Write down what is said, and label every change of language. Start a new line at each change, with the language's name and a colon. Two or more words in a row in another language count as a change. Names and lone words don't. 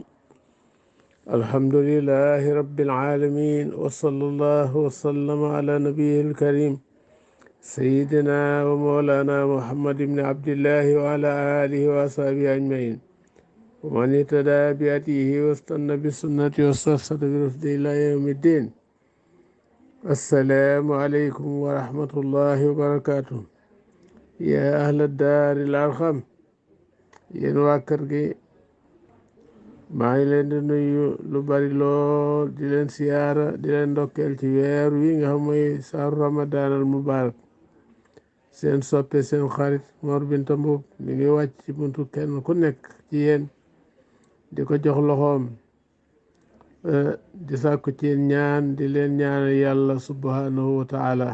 Arabic: الحمد لله رب العالمين، وصلى الله وسلم على نبيه الكريم سيدنا ومولانا محمد بن عبد الله وعلى آله وصحبه أجمعين، ومن اهتدى بهديه واستنى بسنته واسترشد برشده إلى يوم الدين. السلام عليكم ورحمة الله وبركاته. يا أهل الدار الأرقم،
Wolof: yéen waa kër gi, maa ngi leen di nuyu lu bari lool, di leen siyaara, di leen ndokkeel ci weer wi nga xam mooy
Arabic: شهر رمضان المبارك.
Wolof: Seen soppe, seen xarit Mor Binta Mbuub mi ngi wàcc ci buntu kenn ku nekk ci yéen di ko jox loxoom, di sàkku ci ñaan, di leen ñaanal yàlla
Arabic: سبحانه وتعالى.